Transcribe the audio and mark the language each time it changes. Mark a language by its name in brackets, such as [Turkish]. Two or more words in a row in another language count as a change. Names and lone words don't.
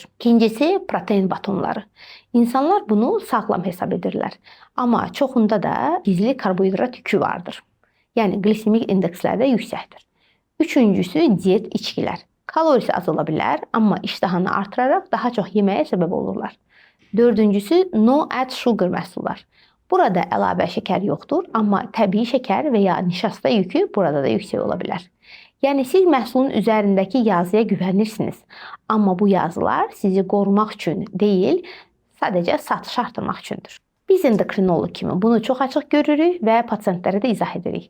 [Azerbaijani] İkincisi, protein batonları. İnsanlar bunu sağlam hesab edirlər. Amma çoxunda da gizli karbohidrat yükü vardır. Yəni glikemik indekslər də yüksəkdir. Üçüncüsü, diet içkilər. Kalorisi az ola bilər, amma iştahını artıraraq daha çox yeməyə səbəb olurlar. Dördüncüsü, [English] no add sugar [Azerbaijani] məhsullar. Burada əlavə şəkər yoxdur, amma təbii şəkər və ya nişasta yükü burada da yüksək ola bilər. Yəni siz məhsulun üzərindəki yazıya güvənirsiniz, amma bu yazılar sizi qorumaq üçün deyil, sadəcə satış artırmaq üçündür. Biz endokrinoloq kimi bunu çox açıq görürük və pasientlərə də izah edirik.